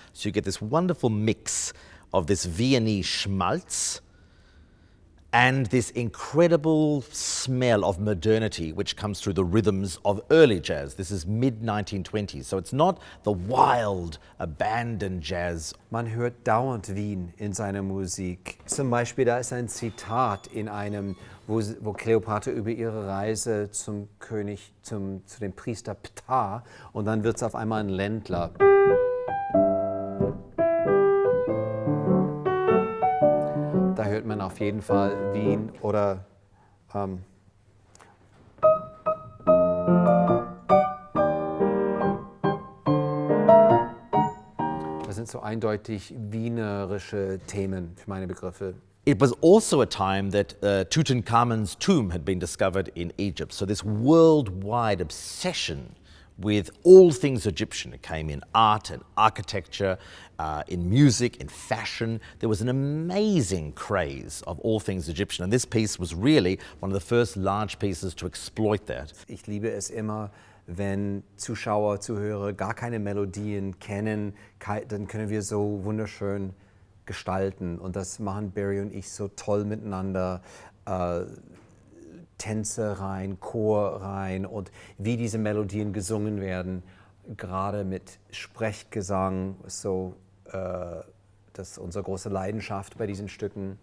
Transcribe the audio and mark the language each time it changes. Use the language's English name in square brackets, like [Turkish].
[English] So you get this wonderful mix of this Viennese schmaltz and this incredible smell of modernity which comes through the rhythms of early jazz. This is mid-1920s, so it's not the wild, abandoned jazz. [German] Man hört dauernd Wien in seiner Musik. Zum Beispiel, da ist ein Zitat in einem, wo Kleopatra über ihre Reise zum König, zu dem Priester Ptah, und dann wird es auf einmal ein Ländler. Da hört man auf jeden Fall Wien oder das sind so eindeutig wienerische Themen für meine Begriffe. [English] It was also a time that Tutankhamun's tomb had been discovered in Egypt. So this worldwide obsession with all things Egyptian. It came in art and architecture, in music, in fashion. There was an amazing craze of all things Egyptian. And this piece was really one of the first large pieces to exploit that. [German] Ich liebe es immer, wenn Zuschauer, Zuhörer gar keine Melodien kennen, dann können wir so wunderschön gestalten. Und das machen Barry und ich so toll miteinander. Tänze rein, Chor rein und wie diese Melodien gesungen werden, gerade mit Sprechgesang, so das ist unsere große Leidenschaft bei diesen Stücken.